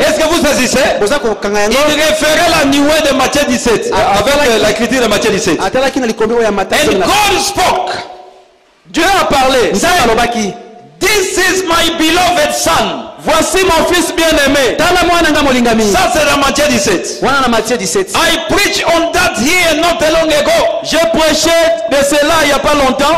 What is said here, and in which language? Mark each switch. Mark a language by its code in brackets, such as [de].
[fr] Est-ce que vous saisissez? Il référait la nuée de Matthieu 17 avec l'écriture de Matthieu 17. [en] And God spoke. [fr] Dieu a parlé. [en] This is my beloved son. [fr] Voici mon fils bien-aimé. Ça c'est dans Matthieu 17. [en] I preached on that here not long ago. [fr] J'ai prêché de cela il n'y a pas longtemps.